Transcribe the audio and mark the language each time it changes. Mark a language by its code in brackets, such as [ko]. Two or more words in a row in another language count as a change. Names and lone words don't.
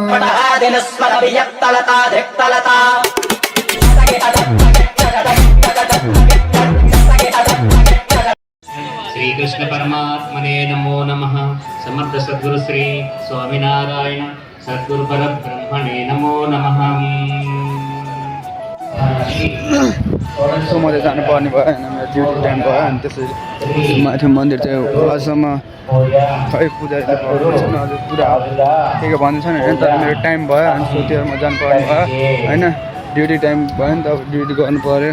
[sa] श्री कृष्ण परमात्मने नमो नमः। समर्थ सद्गुरु श्री स्वामीनारायण सद्गुरु परब्रह्मणे नमो नमः। [ne] सो म चाहिँ जानुपर्ने भयो होइन, मेरो [en] duty time [ne] भयो। अनि त्यसरी माथि मन्दिर चाहिँ अझसम्म खै पुजारीले छैन, अझै पुरा के के भन्दैछ नि होइन। तर मेरो टाइम भयो अनि सोधेर म जानुपर्ने भयो होइन। [en] duty time [ne] भयो नि त, अब ड्युटी गर्नु पऱ्यो।